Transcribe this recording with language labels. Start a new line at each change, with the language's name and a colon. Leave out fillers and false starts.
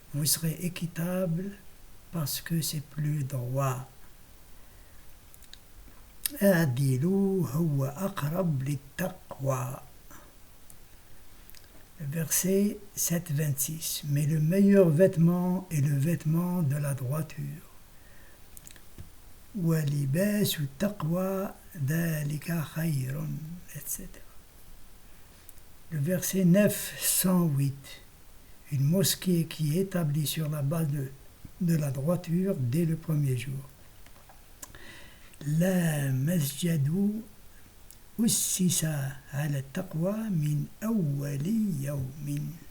French: Vous serez équitable parce que c'est plus droit.
Arabic: أَعْدِلُوا هُوَ أَقْرَبُ لِلتَّقْوَى.
French: Verset 7-26. Mais le meilleur vêtement est le vêtement de la droiture.
Arabic: وَلِبَاسُ التَّقْوَى ذَلِكَ خَيْرٌ, etc.
French: Le verset 908. Une mosquée qui est établie sur la base de la droiture dès le premier jour.
Arabic: La masjadu ussisa ala taqwa min awwali yawmin.